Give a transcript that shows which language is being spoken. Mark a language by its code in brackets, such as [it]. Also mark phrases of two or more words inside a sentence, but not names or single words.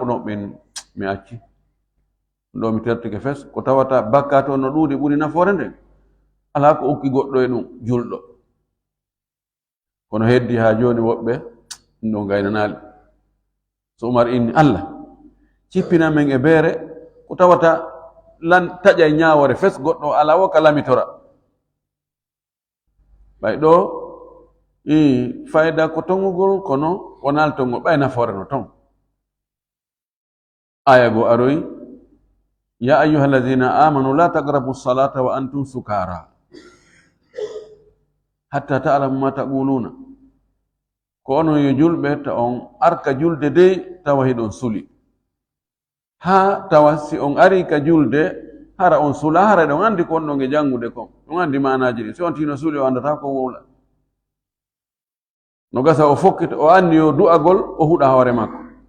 [ff] ɗon ɓen mi acci ɗo mi tertike fes ko tawata bakkatu on no ɗuuɗi ɓuri nafoore nden ala ko ukki goɗɗo e ɗum julɗo kono heddi ha joni woɓɓe ɗum ɗo gaynanaali so umar inni allah cippina men e beere ko tawata taƴa e ñaawore fes goɗɗo ala wo ka lamitora ɓay ɗo fayda ko tongugol kono wonal tongo ɓay nafoore no ton aya go aroyi [ar] يا أيها الذين آمنوا لا تقربوا الصلاة وأنتم سكارى حتى تعلموا ما تقولون [ff] ko onon yo julɓe ta on arka julde dey tawa hiɗon suli ha tawa si on ari ka julde hara on sula hara ɗon andi ko on ɗon e jangude kon ɗon andi manaji ɗi si on tino suli o andata ko wowla no gasa o fokkita o anndi yo du'agol o huɗa hoore makko